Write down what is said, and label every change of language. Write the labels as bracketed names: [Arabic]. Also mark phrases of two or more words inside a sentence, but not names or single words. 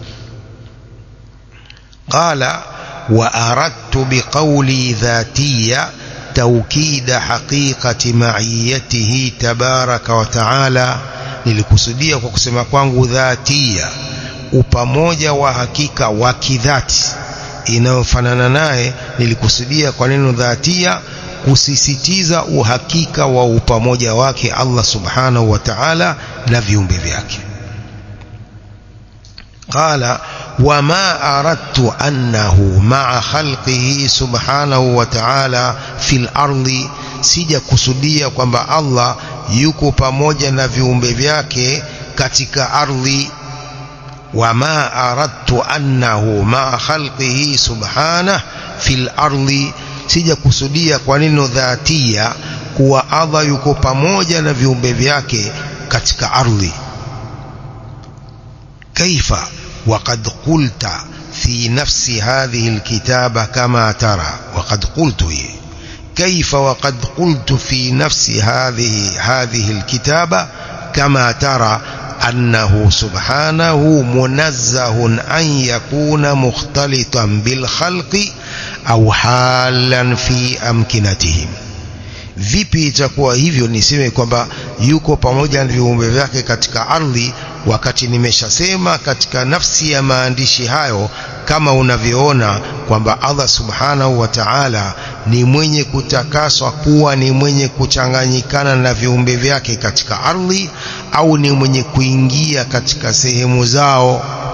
[Arabic] قال وأردت بقولي ذاتية تأكيد حقيقة معيته تبارك وتعالى, [Swahili] nilikusudia kwa kusema kwangu dhatia, upamoja wa hakika wa kidhati inayofanana naye. Nilikusudia kwa neno dhatia kusisitiza uhakika wa upamoja wake Allah [Arabic] سبحانه وتعالى [Swahili] na viumbe vyake. [Arabic] قال وما أردت أنه مع خلقه سبحانه وتعالى في الأرض, [Swahili] sija kusudia kwamba Allah yuko pamoja na viumbe vyake katika ardhi. [Arabic] وما أردت أنه مع خلقه سبحانه في الأرض, [Swahili] sija kusudia kwa neno dhatia kuwa Allah yuko pamoja na viumbe vyake katika ardhi. [Arabic] كيف وقد قلت في نفس هذه الكتابة كما ترى وقد قلت كيف وقد قلت في نفس هذه الكتابة كما ترى أنه سبحانه منزه أن يكون مختلطا بالخلق أو حالا في أمكنتهم. [Swahili] Vipi itakuwa hivyo niseme kwamba yuko pamoja na viumbe vyake katika ardhi, wakati nimeshasema katika nafsi ya maandishi hayo kama unavyoona kwamba Allah [Arabic] سبحانه وتعالى [Swahili] ni mwenye kutakaswa kuwa ni mwenye kuchanganyikana na viumbe vyake katika ardhi, au ni mwenye kuingia katika sehemu zao.